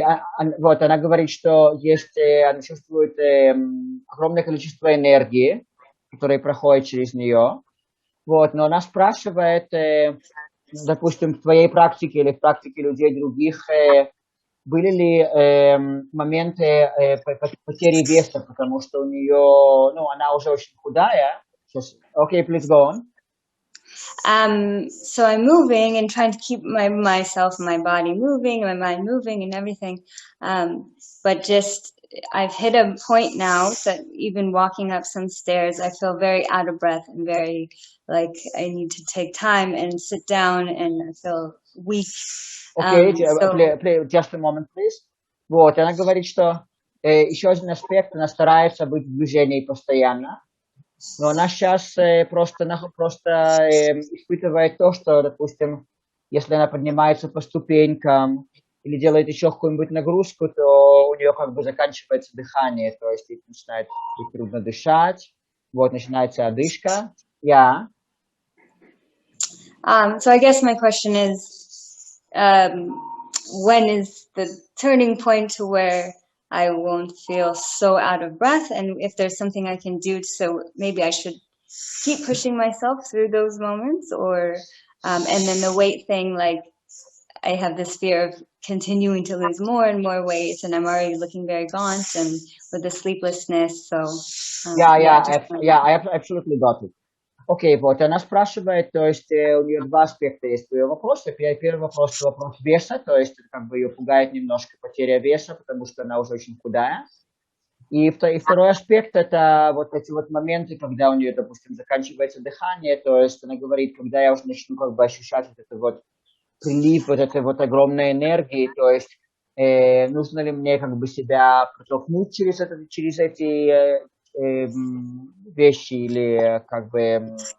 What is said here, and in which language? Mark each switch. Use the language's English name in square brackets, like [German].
[Russian] И вот, она говорит, что она чувствует огромное количество энергии, которая проходит через нее. Вот, но она спрашивает, допустим, в твоей практике или в практике людей других, были ли моменты потери веса, потому что у нее, она уже очень худая. [English] Okay, please go on. So I'm moving and trying to keep myself and my body moving and my mind moving and everything. But just, I've hit a point now that even walking up some stairs, I feel very out of breath and very like I need to take time and sit down and I feel weak. Okay, just a moment, please. [Russian] Вот, она говорит, что еще один аспект, она старается быть в движении постоянно. Но она сейчас просто испытывает то, что, допустим, если она поднимается по ступенькам или делает еще какую-нибудь нагрузку, то у нее как бы заканчивается дыхание, то есть начинает трудно дышать, вот начинается одышка. [English] Yeah. So I guess my question is, when is the turning point to where I won't feel so out of breath, and if there's something I can do, so maybe I should keep pushing myself through those moments, or and then the weight thing, like I have this fear of continuing to lose more and more weight, and I'm already looking very gaunt, and with the sleeplessness, so I absolutely got it. [Russian] Окей, вот, она спрашивает, то есть у нее два аспекта есть в ее вопросе. Первый вопрос веса, то есть как бы ее пугает немножко потеря веса, потому что она уже очень худая. И второй аспект это вот эти вот моменты, когда у нее, допустим, заканчивается дыхание, то есть она говорит, когда я уже начну как бы ощущать вот этот вот прилив вот этой вот огромной энергии, то есть нужно ли мне как бы себя протолкнуть через эти вещи или как бы